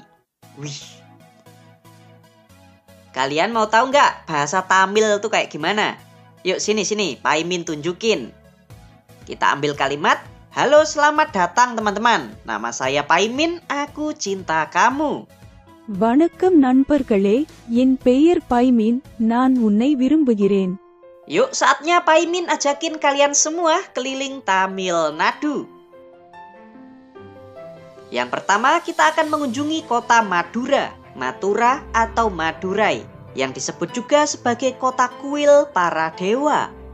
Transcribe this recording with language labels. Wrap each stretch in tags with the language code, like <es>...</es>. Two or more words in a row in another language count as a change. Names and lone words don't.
<id>Wih. Kalian mau tahu nggak bahasa Tamil itu kayak gimana? Yuk sini, Pak Imin tunjukin. Kita ambil kalimat, halo selamat datang teman-teman. Nama saya Pak Imin, aku cinta kamu.</id> <ta>வணக்கம் நண்பர்களே, என் பெயர் பைமின், நான் உன்னை விரும்புகிறேன்.</ta> <id>Yuk saatnya Pak Imin ajakin kalian semua keliling Tamil Nadu. Yang pertama kita akan mengunjungi kota Madura, Mathura atau Madurai, yang disebut juga sebagai kota kuil para dewa.</id>